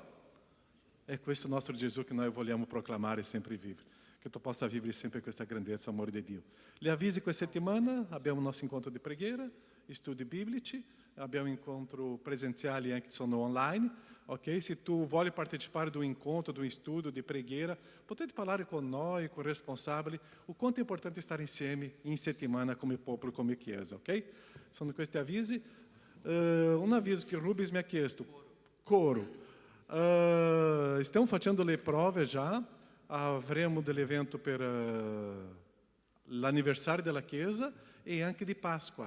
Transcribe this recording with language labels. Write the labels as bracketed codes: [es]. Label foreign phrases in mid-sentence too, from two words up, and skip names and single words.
[it] È questo il nostro Gesù che noi vogliamo proclamare e sempre vivere. Che tu possa vivere sempre questa grandezza, amore di Dio. Le avvisi questa settimana abbiamo il nostro incontro di preghiera, studi biblici, abbiamo incontro presenziali anche che sono online. Ok? Se tu vuoi partecipare [pt] do incontro, do estudo [it] di preghiera, potete parlare con noi, [pt] com o [it] responsabile, [pt] o quanto é importante estar [it] insieme in settimana come popolo, come chiesa, ok? Sono questi avvisi. Un avviso che Rubens mi ha chiesto. Coro. Stiamo facendo le prove già. Avremo dell'evento per l'anniversario della chiesa e anche di Pasqua.